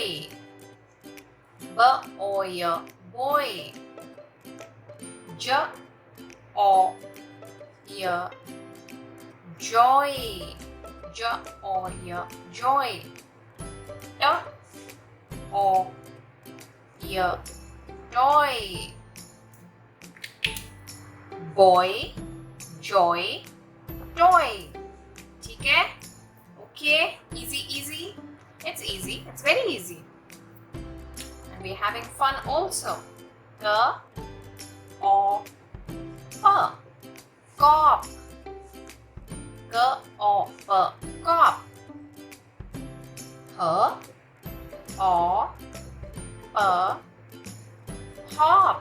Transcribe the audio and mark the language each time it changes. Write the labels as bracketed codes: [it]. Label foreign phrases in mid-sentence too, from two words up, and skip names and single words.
[en] B, O, Y, boy. J, O, Y, joy. J, O, Y, joy. T, O, Y, toy. Boy, joy, toy. [hi] ठीक है? [en] Okay, easy, easy. It's easy. It's very easy. And we're having fun also. G, O, P, cop. G, O, P, cop. H, O, P, hop.